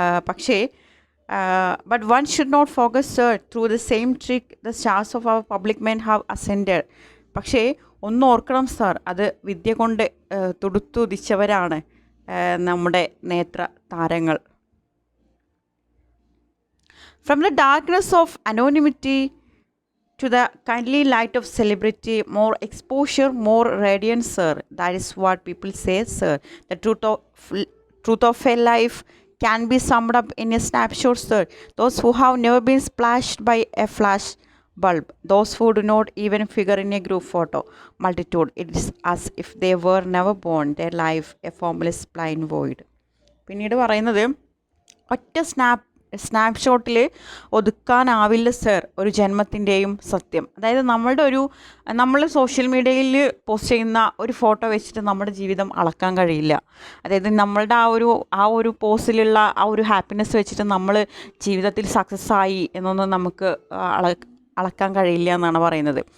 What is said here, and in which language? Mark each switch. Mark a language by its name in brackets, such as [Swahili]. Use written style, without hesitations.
[English] പക്ഷേ but one should not focus, sir, through the same trick the stars of our public men have ascended. [Malayalam] പക്ഷേ ഒന്ന് ഓർക്കണം sir, അത് വിദ്യ കൊണ്ട് തുടുത്തുദിച്ചവരാണ് നമ്മുടെ നേത്ര താരങ്ങൾ. [English] From the darkness of anonymity to the kindly light of celebrity, more exposure, more radiance, sir. That is what people say, sir. The truth of a life can be summed up in a snapshot, sir. Those who have never been splashed by a flash bulb, those who do not even figure in a group photo multitude, it is as if they were never born, their life a formless blind void. [Malayalam] പിന്നീട് പറയുന്നത്, ഒറ്റ സ്നാപ്ഷോട്ടിൽ ഒതുക്കാനാവില്ല sir ഒരു ജന്മത്തിൻ്റെയും സത്യം. അതായത് നമ്മൾ social മീഡിയയിൽ post ചെയ്യുന്ന ഒരു ഫോട്ടോ വെച്ചിട്ട് നമ്മുടെ ജീവിതം അളക്കാൻ കഴിയില്ല. അതായത് നമ്മളുടെ ആ ഒരു പോസ്റ്റിലുള്ള ആ ഒരു ഹാപ്പിനെസ് വെച്ചിട്ട് നമ്മൾ ജീവിതത്തിൽ സക്സസ് ആയി എന്നൊന്നും നമുക്ക് അളക്കാൻ കഴിയില്ല എന്നാണ് പറയുന്നത്.